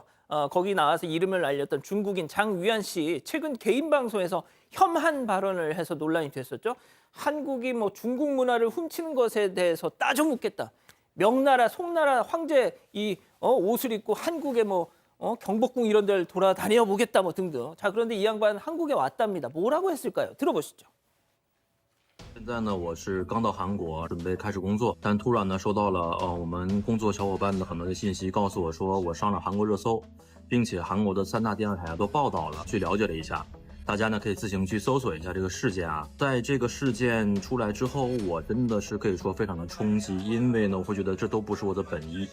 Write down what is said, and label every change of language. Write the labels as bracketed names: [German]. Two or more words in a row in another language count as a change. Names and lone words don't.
[Korean] 거기 나와서 이름을 알렸던 중국인 장위안 씨 최근 개인 방송에서 혐한 발언을 해서 논란이 됐었죠. 한국이 뭐 중국 문화를 훔치는 것에 대해서 따져 묻겠다. 명나라, 송나라 황제 옷을 입고 한국에 경복궁 이런 데를 돌아다녀 보겠다 등등. 자, 그런데 이 양반 한국에 왔답니다. 뭐라고 했을까요? 들어보시죠. [Chinese] 现在呢，我是刚到韩国，准备开始工作，但突然呢，收到了我们工作小伙伴的很多的信息，告诉我说我上了韩国热搜，并且韩国的3大电视台都报道了，去了解了一下。大家呢可以自行去搜索一下这个事件啊。在这个事件出来之后，我真的是可以说非常的冲击，因为呢我会觉得这都不是我的本意。